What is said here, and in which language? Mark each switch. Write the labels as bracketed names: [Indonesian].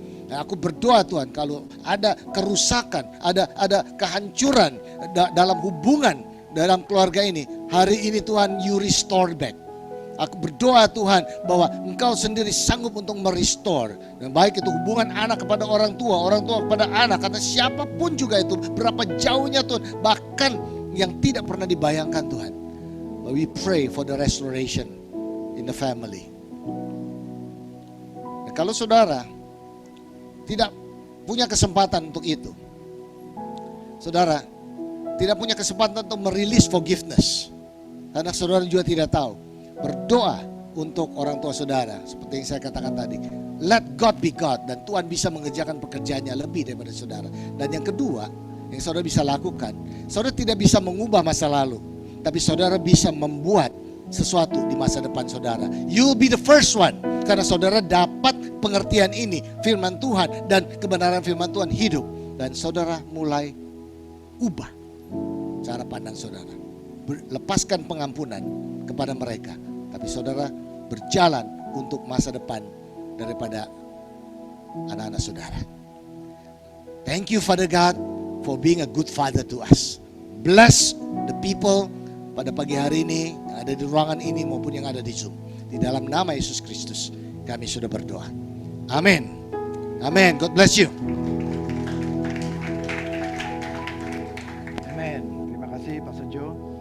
[Indonesian] Nah, aku berdoa Tuhan, kalau ada kerusakan, ada kehancuran dalam hubungan dalam keluarga ini, hari ini Tuhan [English] you restore back. [Indonesian] Aku berdoa Tuhan bahwa Engkau sendiri sanggup untuk merestore. Dan baik itu hubungan anak kepada orang tua kepada anak, karena siapapun juga itu, berapa jauhnya Tuhan, bahkan yang tidak pernah dibayangkan Tuhan. [English] But we pray for the restoration in the family. [Indonesian] Nah, kalau saudara tidak punya kesempatan untuk itu, saudara tidak punya kesempatan untuk merilis forgiveness, karena saudara juga tidak tahu. Berdoa untuk orang tua saudara, seperti yang saya katakan tadi. [English] Let God be God, [Indonesian] dan Tuhan bisa mengerjakan pekerjaannya lebih daripada saudara. Dan yang kedua, yang saudara bisa lakukan, saudara tidak bisa mengubah masa lalu, tapi saudara bisa membuat sesuatu di masa depan saudara. [English] You'll be the first one, [Indonesian] karena saudara dapat pengertian ini, firman Tuhan dan kebenaran firman Tuhan hidup. Dan saudara mulai ubah cara pandang saudara. Lepaskan pengampunan kepada mereka, tapi saudara berjalan untuk masa depan daripada anak-anak saudara. [English] Thank you Father God for being a good father to us. Bless the people [Indonesian] pada pagi hari ini yang ada di ruangan ini maupun yang ada di Zoom. Di dalam nama Yesus Kristus kami sudah berdoa. [English] Amin. Amin. God bless you. [Indonesian] Amin. Terima kasih Pastor Joe.